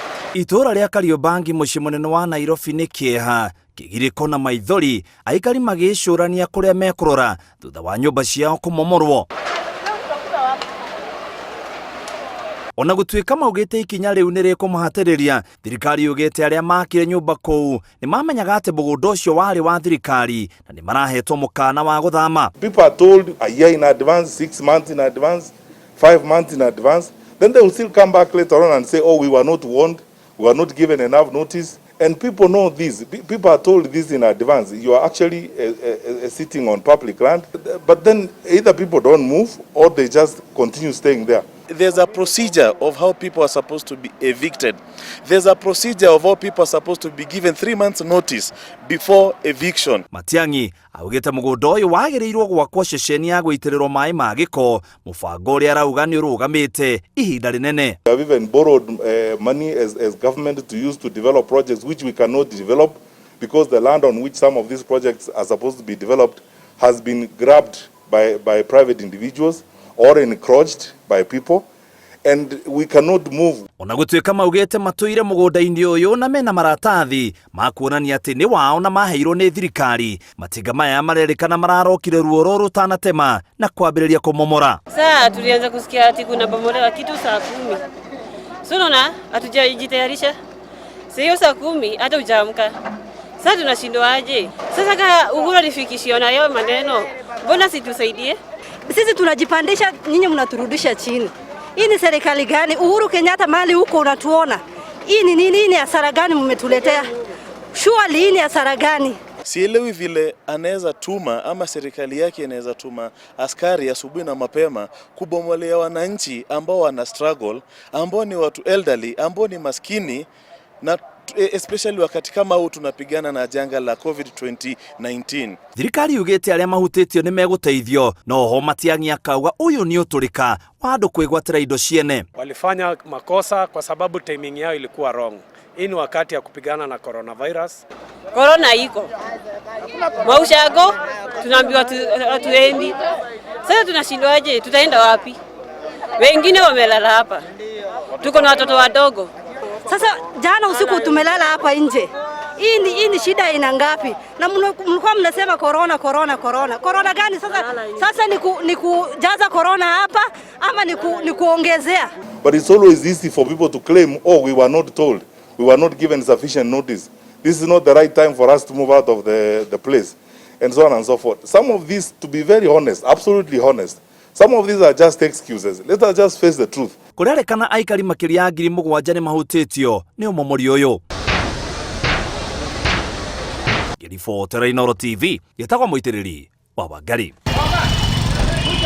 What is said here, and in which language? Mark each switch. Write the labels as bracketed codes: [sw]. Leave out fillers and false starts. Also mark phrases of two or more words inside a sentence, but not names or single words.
[ki] Itura ria Kariobangi muciĩ munene wa Nairobi nĩ kĩeha kĩgirĩko na maithori aikari magĩcũrania kũrĩa mekurora thutha wa nyũmba ciao kũmomorwo. Ona gũtuĩka maugĩte ikinya rĩu nĩ rĩkũmahatĩrĩria, thirikari yugĩte arĩa makire nyũmba kũu nĩ mamenyaga atĩ mũgũnda ũcio warĩ wa thirikari na nĩ marahetwo mũkana wa gũthama. [en] People are told a year in advance, 6 months in advance, 5 months in advance. Then they will still come back later on and say, oh, we were not warned, we were not given enough notice. And people know this. People are told this in advance. You are actually sitting on public land. But then either people don't move or they just continue staying there. There's a procedure of how people are supposed to be evicted. There's a procedure of how people are supposed to be given 3 months notice before eviction. [ki] Matiang'i augĩte mũgũnda ũyũ wagĩrĩirwo gwakwo ceceni ya gũitĩrĩrwo maĩ ma gĩko, mũbango ũrĩa arauga nĩ ũrũgamĩte ihinda rĩnene. [en] We have even borrowed money as government to use to develop projects which we cannot develop because the land on which some of these projects are supposed to be developed has been grabbed by private individuals or encroached by people, and we cannot move. [ki] Ona gũtuĩka maugĩte matũire mũgũnda-inĩ ũyũ na mena maratathi ma kuonania atĩ nĩ wao na maheirwo nĩ thirikari, matinga maya marerĩkana mararokire ruo rũrũ rutanatema na kwambĩrĩria kũmomora. [sw] Sasa tulianza kusikia ati kuna bomolewa kitu saa 10. Sio unaona hatujajitayarisha. Sio saa 10 hata hujaamka. Sasa tunashindwa aje? Sasa kama Uhuru alifikishia na yao maneno, mbona situsaidie? Sisi tunajipandisha, nyinyi mnaturudisha chini. Hii ni serikali gani? Uhuru Kenyatta mali huko unatuona. Hii ni nini? Ni hasara gani mmetuletea? Surely hii ni hasara gani? Sielewi vile anaweza tuma ama serikali yake inaweza tuma askari asubuhi na mapema kubomolea wananchi ambao wana struggle, ambao ni watu elderly, ambao ni maskini, na especially wakati kama huu tunapigana na janga la COVID-19. Thirikari yugĩte arĩa mahutĩtio nĩ megũteithio, no ho Matiang'i akauga ũyũ nĩ ũtũrĩka wa andũ kwĩgwatĩra indo ciene. Walifanya makosa kwa sababu timing yao ilikuwa wrong. Hii ni wakati ya kupigana na coronavirus. Corona iko. Maushago tunaambiwa tuendi. Sasa tunashindwaje? Tutaenda wapi? Wengine wamelala hapa. Tuko na watoto wadogo. Sasa jana usiku tumelala hapa nje. Hii ni shida ina ngapi? Na mlikuwa mnasema corona. Corona gani sasa? Sasa ni kujaza corona hapa ama ni kuongezea? [en] But it's always easy for people to claim, oh, we were not told. We were not given sufficient notice. This is not the right time for us to move out of the place. And so on and so forth. Some of these, to be very honest, absolutely honest, some of these are just excuses. Let us just face the truth. [ki] Kũrerĩkana aikari makĩria ya 7,000 nĩ mahutĩtio nĩ ũmomori ũyũ. Gĩribotera Inooro TV gĩtagwo mũitĩrĩri wa Wangari.